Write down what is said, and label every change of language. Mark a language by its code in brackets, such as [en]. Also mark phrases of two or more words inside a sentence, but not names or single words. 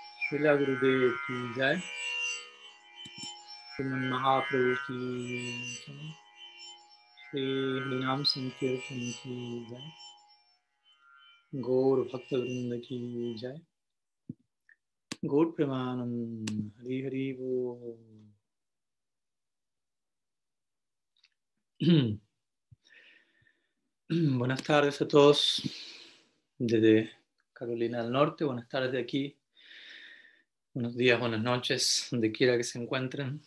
[hi] श्रील गुरुदेव की जय, श्रीमन् महाप्रभु की जय, श्री हरिनाम संकीर्तन की जय, गौर भक्त वृंद की जय, गौर प्रेमानंद, हरि हरि बोल. [es] Buenas tardes a todos desde Carolina del Norte, buenas tardes de aquí, buenos días, buenas noches, donde quiera que se encuentren.